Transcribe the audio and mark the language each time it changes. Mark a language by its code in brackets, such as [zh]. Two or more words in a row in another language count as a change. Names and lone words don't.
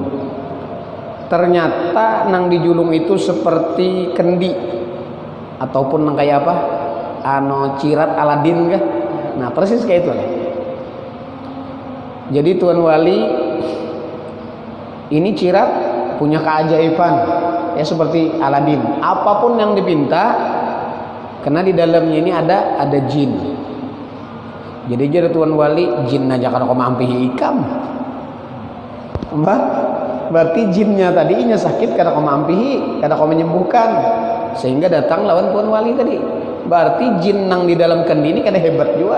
[bjn] Ternyata nang dijulung itu seperti kendi ataupun nang kayak apa, cirat Aladin kah? [id] Nah persis kayak itu lah. Jadi tuan wali ini cirat punya keajaiban ya, seperti Aladin. Apapun yang dipinta, karena di dalamnya ini ada jin. [bjn] Jadi jadi tuan wali, jin aja kalau kau mampihi ikam, berarti jinnya tadinya sakit karena kau mampihi, karena kau menyembuhkan, sehingga datang lawan tuan wali tadi. Berarti jin nang di dalam kendi ini kada hebat juga.